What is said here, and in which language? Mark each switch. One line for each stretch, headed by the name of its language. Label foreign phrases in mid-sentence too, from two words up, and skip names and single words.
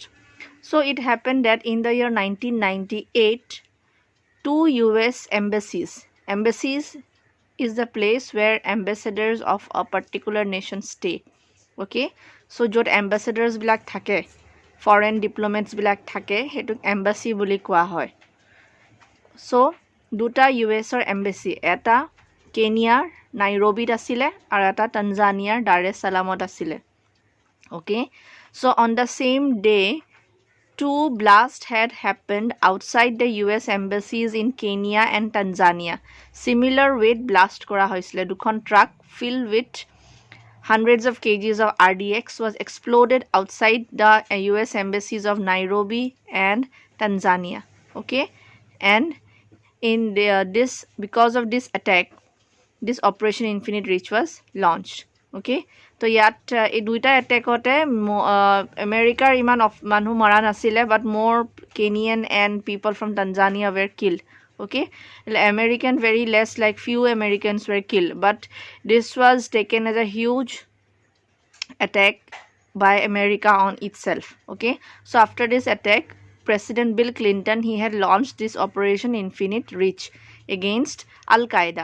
English: So it happened that in the year 1998, two US embassies is the place where ambassadors of a particular nation stay. Okay, so
Assamese: jot ambassadors bilak thake,
English: foreign diplomats
Assamese: বিলাক থাকে, হেতু embassy বুলি কোৱা হয়. So দুটা US embassy, এটা কেনিয়াৰ নাইৰোবিত আছিলে আৰু এটা তানজানিয়াৰ দাৰ es Salaamত আছিলে.
English: Okay, so on the same day, two blasts had happened outside the US embassies in Kenya and Tanzania. Similar weight blast
Assamese: কৰা হৈছিলে.
English: Dukhon truck filled with hundreds of kgs of RDX was exploded outside the US embassies of Nairobi and Tanzania. Okay, and in because of this attack, this Operation Infinite Reach was launched. Okay, so
Assamese: yat এই দুইটা এটেকতে আমেৰিকাৰ ইমান মানুহ মৰা নাছিলে,
English: but more Kenyan and people from Tanzania were killed. Okay, American very less, like few Americans were killed, but this was taken as a huge attack by America on itself. Okay, so after this attack, President Bill Clinton, he had launched this Operation Infinite Reach against Al-Qaeda.